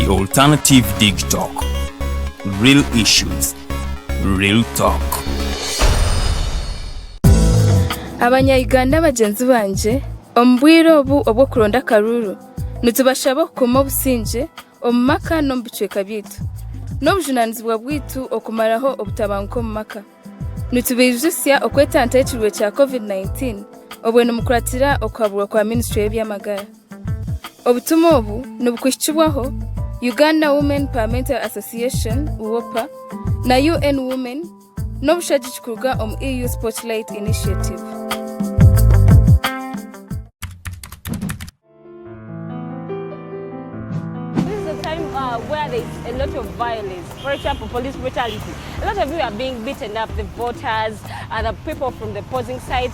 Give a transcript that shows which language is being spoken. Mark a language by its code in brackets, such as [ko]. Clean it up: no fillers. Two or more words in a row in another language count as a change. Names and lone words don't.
[en] Alternative Dig Talk. Real issues, real talk. [nyn] Abanya-Uganda bagenzi banje ombwire obu obwo kuronda karuru nitubashaba okukoma obusinge omu maka n'omu bicweka byaitu n'obujunanizibwa bwaitu okumaraho obutabanguko omu maka nitubijusya okwetanta ekirwe kya COVID-19 obwe nimukuratira okuhaburwa kwa Ministry y'ebyamagara. Obutumwa obu nibukwihikibwaho Uganda Women Parliamentary Association UWOPA na UN Women n'obushagi kuruga omu EU Spotlight Initiative. [en] Where there is a lot of violence, for example, police brutality. A lot of you are being beaten up, the voters, the people from the opposing side.